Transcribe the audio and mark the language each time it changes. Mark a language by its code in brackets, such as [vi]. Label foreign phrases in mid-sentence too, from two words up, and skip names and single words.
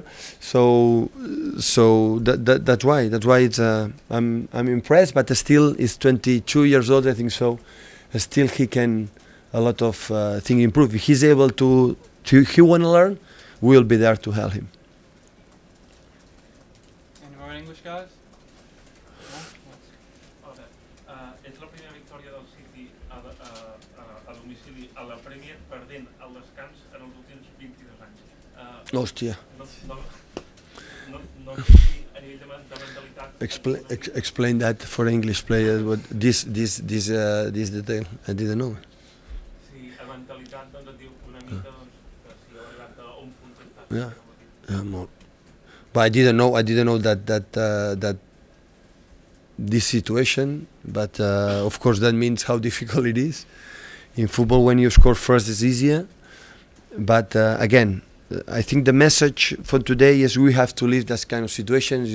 [en] So that's why it's I'm impressed, but still he's 22 years old, I think. So still he can a lot of thing improve. If he's able to he want to learn, we'll be there to help him. Any more English guys? [ca] És la primera victòria del City a domicili a la Premier perdent al descans en els últims 22 anys. Hòstia. No sé si a nivell de mentalitat... [en] Explain that for English players. What this detail I didn't know. [ca] Sí, a mentalitat doncs et diu una mica doncs, que si heu arribat a un punt està... [en] Yeah, more. But I didn't know that this situation. But of course that means how difficult it is. In football, when you score first, it's easier. But again, I think the message for today is we have to leave this kind of situations.